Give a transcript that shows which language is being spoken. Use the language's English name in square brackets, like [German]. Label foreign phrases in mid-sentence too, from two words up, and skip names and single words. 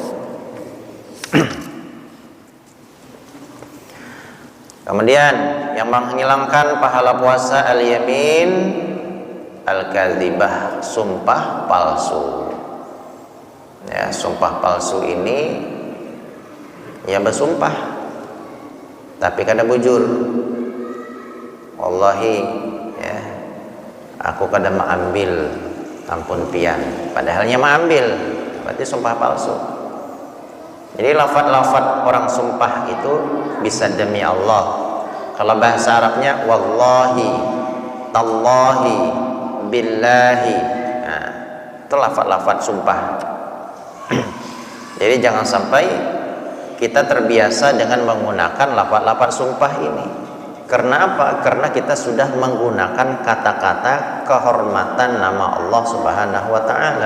[Indonesian] Kemudian yang menghilangkan pahala puasa [Arabic] اليمين الكاذبة, [Indonesian] sumpah palsu. Ya, sumpah palsu ini ya bersumpah tapi kada bujur. Wallahi, ya, [Banjar] aku kada mengambil, ampun pian, [Indonesian] padahalnya mengambil, berarti sumpah palsu. Jadi lafaz-lafaz orang sumpah itu bisa demi Allah. Kalau bahasa Arabnya [Arabic] والله، تالله، بالله, [Indonesian] nah, itu lafaz-lafaz sumpah. Jadi jangan sampai kita terbiasa dengan menggunakan lafaz-lafaz sumpah ini. Karena apa? Karena kita sudah menggunakan kata-kata kehormatan nama Allah [Arabic] سبحانه وتعالى.